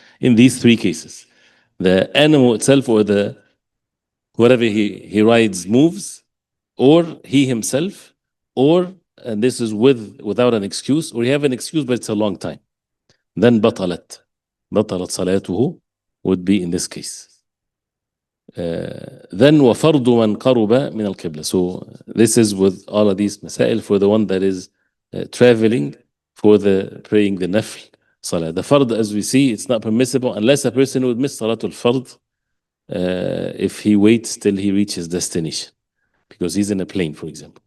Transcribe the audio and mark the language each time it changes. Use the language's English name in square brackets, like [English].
[English] In these three cases, the animal itself or the whatever he rides moves, or he himself, or, and this is without an excuse, or you have an excuse but it's a long time, then [Arabic] batalat salatuhu [English] would be in this case. Then [Arabic] وَفَرْضُ مَنْ قَرُبَ مِنَ الْقِبْلَةِ. [English] So this is with all of these masail for the one that is traveling for the praying the nafl salah. The fard, as we see, it's not permissible unless a person would miss [Arabic] salatul fard [English] if he waits till he reaches destination, because he's in a plane, for example.